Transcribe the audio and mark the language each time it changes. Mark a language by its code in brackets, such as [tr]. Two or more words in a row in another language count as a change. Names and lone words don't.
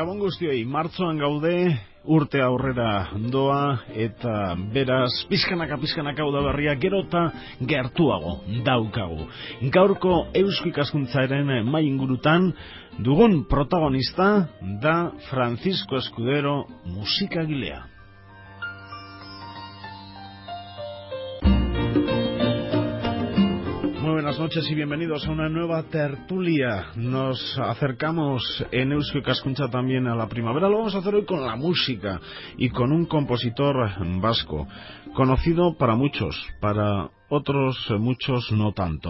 [eu] guztioi, martxoan gaude, urte aurrera doa, eta beraz, pizkanaka udaberria gero eta gertuago daukagu. Gaurko Eusko Ikaskuntzaren mai ingurutan dugun protagonista da Francisco Escudero, musikagilea. [es] Buenas noches y bienvenidos a una nueva tertulia. Nos acercamos en Eusko Ikaskuntza también a la primavera. Lo vamos a hacer hoy con la música y con un compositor vasco, conocido para muchos, para otros muchos no tanto.